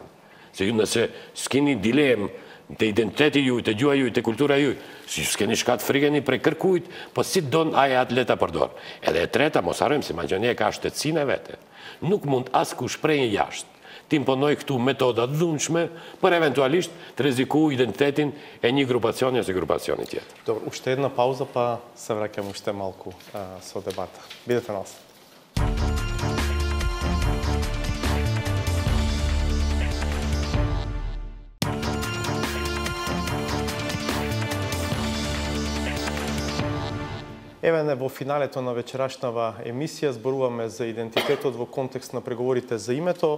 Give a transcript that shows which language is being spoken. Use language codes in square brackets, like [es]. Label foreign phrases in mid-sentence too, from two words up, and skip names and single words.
[sq] Se ju nëse s'keni dilemë të identiteti juj, të gjuha juj, të kultura juj, si s'keni shkat frikeni prej kërkujt, po si don aja atë leta përdor. Edhe e treta, mos harrojmë se Maqedonia ka shtetësinë e vete. nuk mund askush prej jashtë të imponoj këtu metoda të dhunshme për eventualisht të rreziku identitetin e një grupacioni ose grupacioni tjetër. [mk] Dobro, уште една пауза, па се враќам уште малку со дебата. Бидете на нас. Еве не во финалето на вечерашнава емисија зборуваме за идентитетот во контекст на преговорите за името.